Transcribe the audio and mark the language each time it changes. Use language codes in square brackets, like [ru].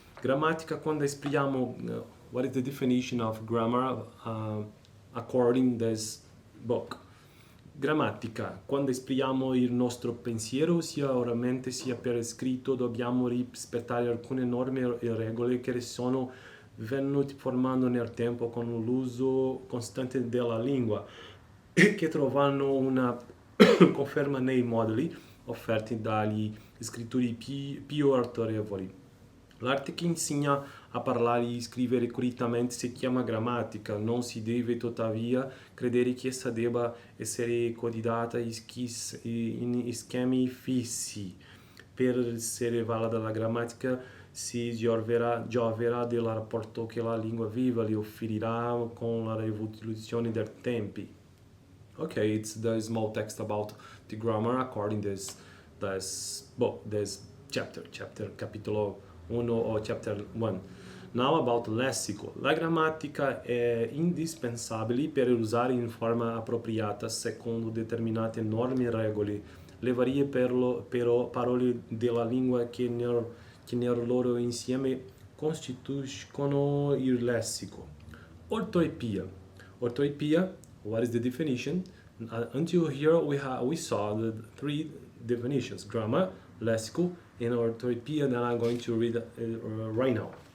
[it] Grammatica, quando espriamo [en] what is the definition of grammar according to this book. [it] Grammatica, quando esprimiamo il nostro pensiero sia oralmente sia per scritto, dobbiamo rispettare alcune norme e regole che sono venute formando nel tempo con l'uso costante della lingua e che trovano una conferma nei modelli offerti dagli scrittori più autorevoli. L'arte che insegna a parlare e scrivere correttamente si chiama grammatica. Non si deve tuttavia credere che essa debba essere codificata in schemi fissi. Per essere valida la grammatica si gioverà del rapporto che la lingua viva le offrirà con la rivoluzione dei tempi. [en] Okay, it's the small text about the grammar according to this book, this chapter [it] capitolo 1 [en] or chapter 1. Now about lessico. [it] La grammatica è indispensabile per usare in forma appropriata secondo determinate norme e regole. Le varie parole della lingua che nel loro insieme costituiscono il lessico. Ortoepia. [en] Ortoepia, what is the definition? Until here we saw the three definitions: grammar, lessico, and ortoepia that I'm going to read right now.